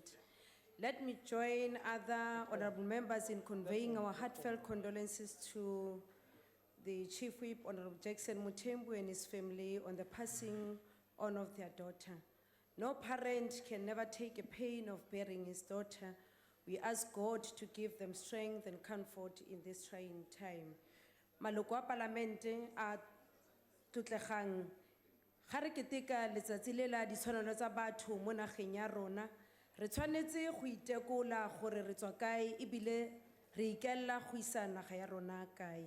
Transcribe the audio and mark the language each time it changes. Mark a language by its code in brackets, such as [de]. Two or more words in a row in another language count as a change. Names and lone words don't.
[en] Let me join other honorable members in conveying our heartfelt condolences to the Chief Whip, Honorable Jackson Mutembu, and his family on the passing on of their daughter. No parent can never take a pain of bearing his daughter. We ask God to give them strength and comfort in this trying time. [tn] Maloko a Palamente a tlotlegang ga re keteka letsatsi le la ditshwanelo tsa batho mo nageng ya rona, re tshwanetse go itekola gore re tswa kae ebile re ikella go isa naga ya rona kae.